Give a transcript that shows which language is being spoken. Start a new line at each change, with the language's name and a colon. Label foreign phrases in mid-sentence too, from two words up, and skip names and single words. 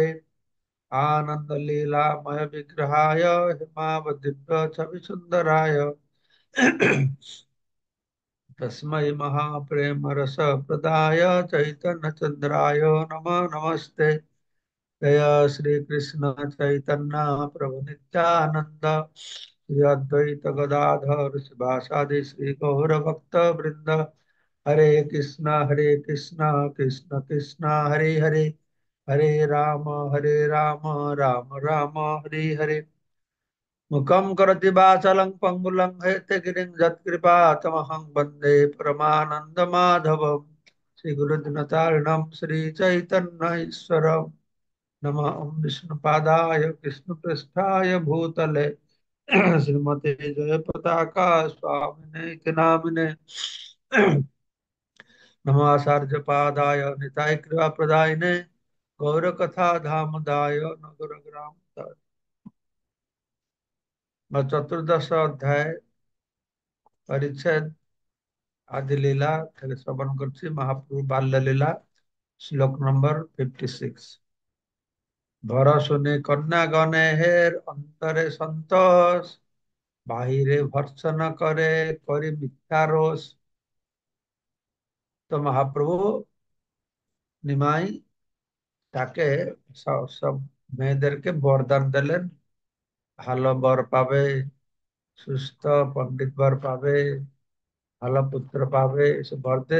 Sanskrit: आनंदलीलामय विग्रहाय हिमावदिव्य छवि सुंदराय तस्मै महाप्रेम रस प्रदाय चैतन्य चंद्राय नमः नमस्ते। जय श्री कृष्ण चैतन्य प्रभु नित्यानंद श्री अद्वैत गदाधर शिवासादि श्री गौर भक्त वृंद। हरे कृष्ण कृष्ण कृष्ण हरे हरे, हरे राम राम राम हरे हरे। मुखं करोति वाचालं पंगुलं हैतगिरिं यत्कृपा तमहं वन्दे परमानन्दमाधवम्। श्रीगुरुदिनतारिणं श्रीचैतन्य ईश्वरं नमः। ओं विष्णुपादाय कृष्णपृष्ठाय भूतले श्रीमते जयपताका स्वामिने इति नामिने। नमो आचार्यपादाय निताय कृपाप्रदायिने गौरकथा धामदाय नगरग्राम।
Hindi: चतुर्दश अध्याय परिच्छेद आदि लीला श्रवण कर महाप्रभु बाल्य लीला श्लोक नंबर 56।
Bangla: भर শুনে কন্যা গণে হের অন্তরে সন্তোষ বাহিরে ভর্ৎসনা করে করি মিথ্যা রোষ। তো মহাপ্রভু নিমাই তাকে সব মেয়েদেরকে বরদান দিলেন, ভালো বর পাবে, সুস্থ পণ্ডিত বর পাবে, ভালো পুত্র পাবে, এসব বর দে।